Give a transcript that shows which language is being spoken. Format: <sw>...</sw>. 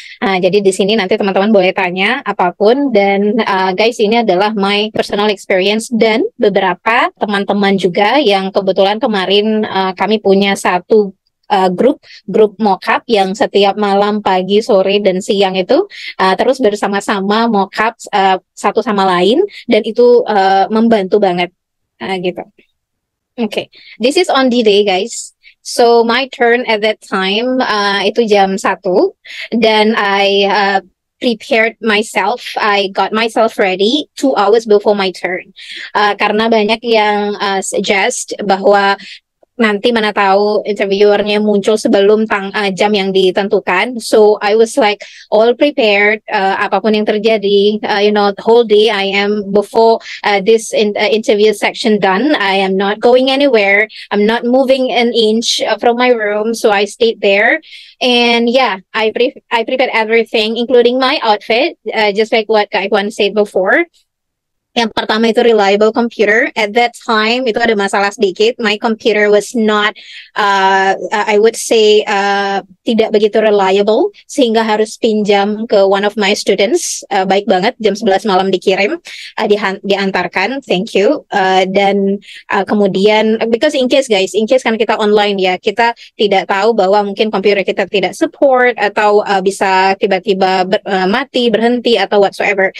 <id>Jadi di sini nanti teman-teman boleh tanya apapun dan guys, ini adalah</id> <en>my personal experience</en> <id>dan beberapa teman-teman juga yang kebetulan kemarin kami punya satu grup mockup yang setiap malam, pagi, sore, dan siang itu terus bersama-sama mockup satu sama lain dan itu membantu banget gitu.</id> <en>Okay, this is on D-Day guys. So my turn at that time</en> <id>itu jam 1 dan</id> <en>I prepared myself. I got myself ready 2 hours before my turn.</en> <id>Karena banyak yang suggest bahwa nanti mana tahu interviewernya muncul sebelum jam yang ditentukan.</id> <en>So I was like all prepared,</en> <id>apapun yang terjadi,</id> <en>the whole day I am before this interview section done. I am not going anywhere. I'm not moving an inch from my room. So I stayed there. And yeah, I prepared everything, including my outfit, just like what Kak Iwan said before.</en> <id>Yang pertama itu reliable computer.</id> <en>At that time</en> <id>itu ada masalah sedikit.</id> <en>My computer was not, I would say,</en> <id>tidak begitu reliable sehingga harus pinjam ke</id> <en>one of my students.</en> <id>Baik banget, jam 11 malam dikirim, diantarkan.</id> <en>Thank you.</en> <id>Dan kemudian,</id> <en>because in case guys,</en> <id>kan kita online ya, kita tidak tahu bahwa mungkin komputer kita tidak support atau bisa tiba-tiba mati, berhenti atau whatsoever.</id>